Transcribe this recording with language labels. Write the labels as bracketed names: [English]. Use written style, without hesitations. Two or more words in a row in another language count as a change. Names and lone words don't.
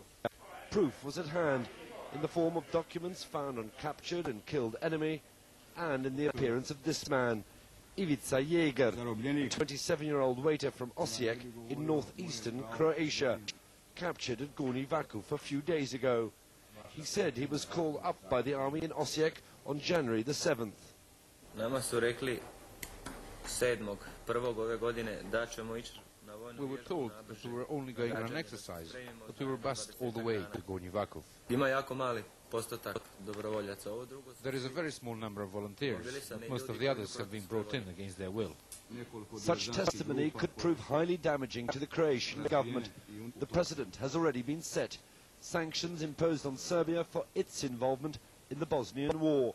[English] Proof was at hand in the form of documents found on captured and killed enemy and in the appearance of this man, Ivica Jäger, a 27-year-old waiter from Osijek in northeastern Croatia, captured at Gornji Vakuf a few days ago. He said he was called up by the army in Osijek on January the 7th. [Croatian] Nama su rekli 7.1. ove godine da ćemo ići na vojnu. [English] We were told that we were only going on an exercise, but we were bused all the way to Gornji Vakuf. [Croatian] Ima jako mali postotak dobrovoljaca. Ovo drugo. [English] There is a very small number of volunteers, but most of the others have been brought in against their will. Such testimony could prove highly damaging to the Croatian government. The precedent has already been set. Sanctions imposed on Serbia for its involvement in the Bosnian War.